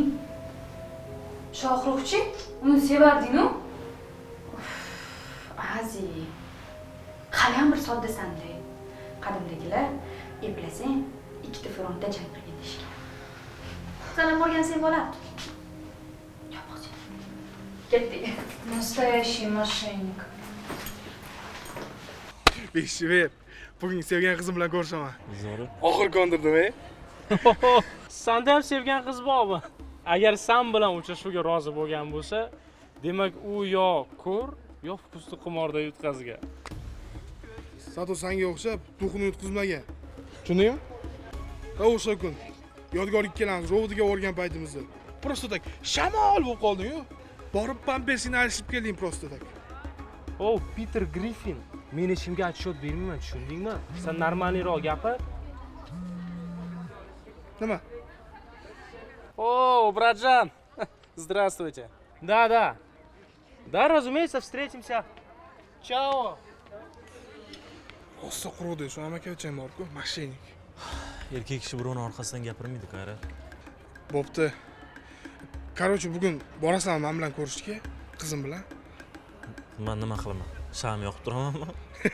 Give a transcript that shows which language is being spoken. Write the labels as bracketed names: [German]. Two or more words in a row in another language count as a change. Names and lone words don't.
[Uzbek] Shohruxchi, uni sevarding-ku? Aziz, hali ham bir soddasan-da. Qadimdagilar eplasang, ikkita frontda jang qilgan deyishgan. Sen ham borgansang bo'lardi. Yo'q, ketdik. [Russian] Настоящий мошенник. [Uzbek] Beshibek, bugun sevgan qizim bilan ko'rishaman. Zo'r. Oxir ko'ndirdim-a? Sanda ham sevgan qiz bormi? Agar sen bilan uchrashuvga rozi bo'lgan bo'lsa, demak u yo ko'r, yo pusti qimorda yutqazgan. Sato sanga o'xshab duxini yutqizmagan. Tushundingmi? Ha, o'sha kun Yodgor ikkalamiz robotiga o'rgan paytimizda [Russian] просто так [Uzbek] shamol bo'lib qolding-ku. Borib pampersini alishib kelding [Russian] просто так. [Uzbek] O, Peter Griffin, men ishimga отчет bermayman, tushundingmi? Sen normalniroq gapir. Nima? [Russian] О, братжан, здравствуйте. Да, разумеется, встретимся. Чао. [Uzbek] Rosa quruvdi, shu amakavacham bor-ku, mashinik. Erkak kishi birovning orqasidan gapirmaydi, qara. Bo'pti. Короче, bugun borasanmi men bilan ko'rishga, qizim bilan? Men nima qilaman? Sham yoqib turamanmi?